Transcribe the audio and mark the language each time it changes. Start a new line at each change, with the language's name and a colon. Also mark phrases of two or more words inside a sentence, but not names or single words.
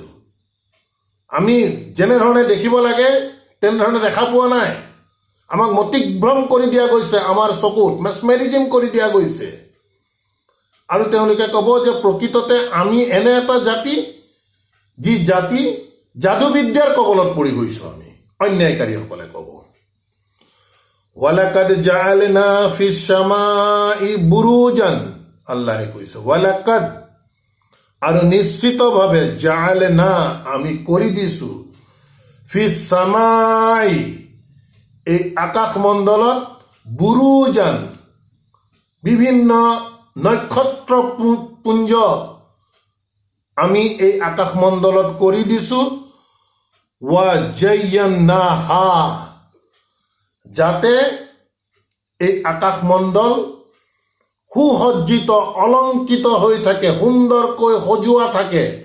Assamese: আমি যেনেধৰণে দেখিব লাগে তেনেধৰণে দেখা পোৱা নাই। আমাক মতিভ্ৰম কৰি দিয়া গৈছে, আমাৰ চকুত মেছমেৰিজিম কৰি দিয়া গৈছে। আৰু তেওঁলোকে ক'ব যে প্ৰকৃততে আমি এনে এটা জাতি, যি জাতি যাদুবিদ্যাৰ কবলত পৰি গৈছো আমি, অন্যায়কাৰীসকলে ক'ব।
Arabic: ولقد جعلنا في السماء بروجا,
Assamese: আল্লাহে কৈছে ওয়ালাকাদ, আৰু নিশ্চিতভাৱে জাআলনা, আমি কৰি দিছো,
Arabic: في السماء,
Assamese: এই আকাশমণ্ডলত, বুৰুজান, বিভিন্ন নক্ষত্ৰপুঞ্জ আমি এই আকাশমণ্ডলত কৰি দিছো,
Arabic: وزيناها,
Assamese: যাতে এই আকাশমণ্ডল সুসজ্জিত, অলংকৃত হৈ থাকে, সুন্দৰকৈ সজোৱা থাকে,